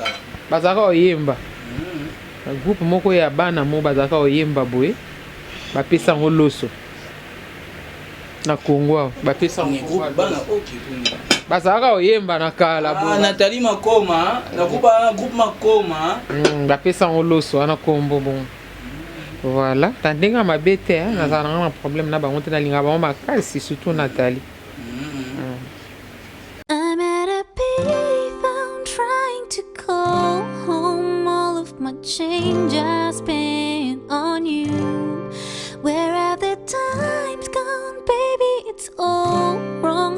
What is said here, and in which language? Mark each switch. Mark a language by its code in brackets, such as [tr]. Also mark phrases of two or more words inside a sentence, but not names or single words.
[ln] bazaka oyemba groupe moko ya bana mo bazaka oyemba boye ba pesa ngo loso na Kongo ba pesa ngo bana okay bazaka oyemba na kala bo Nathalie Makoma na groupe Makoma ba pesa ngo loso na kombo bon. Voilà, tandenga mabete naza na problème na bango te na linga bango makasi surtout Nathalie. [en] I'm at a payphone trying to call home. All of my change I spent on you. Where are the times gone, baby? It's all wrong.